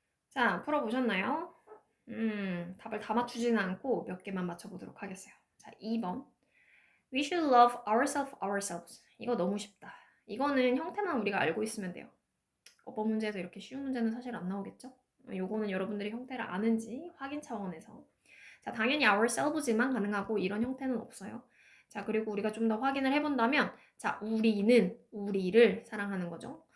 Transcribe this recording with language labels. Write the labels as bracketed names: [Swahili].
[Korean] 자, 풀어보셨나요? 답을 다 맞추지는 않고 몇 개만 맞춰보도록 하겠어요. 자, 2번. [English] We should love ourselves. [Korean] 이거 너무 쉽다. 이거는 형태만 우리가 알고 있으면 돼요. 어법 문제에서 이렇게 쉬운 문제는 사실 안 나오겠죠? 요거는 여러분들이 형태를 아는지 확인 차원에서. 자, 당연히 ourselves만 가능하고 이런 형태는 없어요. 자, 그리고 우리가 좀 더 확인을 해본다면, 자, 우리는 우리를 사랑하는 거죠.